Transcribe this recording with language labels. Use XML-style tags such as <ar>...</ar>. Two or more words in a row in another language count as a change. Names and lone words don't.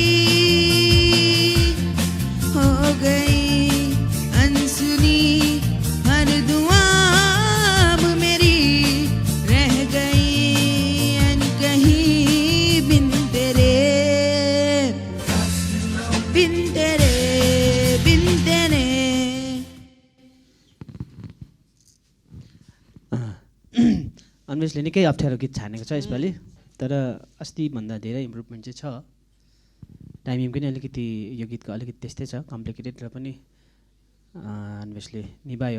<hi>हो गई अनसुनी हर दुआ अब मेरी, रह गई अनकही बिन तेरे, बिन तेरे, बिन तेरे।</hi> <ne>अन्वेषले निकै अप्ठ्यारो गीत छानेको छ यसपालि, तर अस्तिभन्दा धेरै इम्प्रुभमेन्ट चाहिँ छ। टाइमिङ पनि अलिकति यो गीतको अलिकति त्यस्तै छ, कम्प्लिकेटेड र पनि अन्वेषले निभायो।</ne>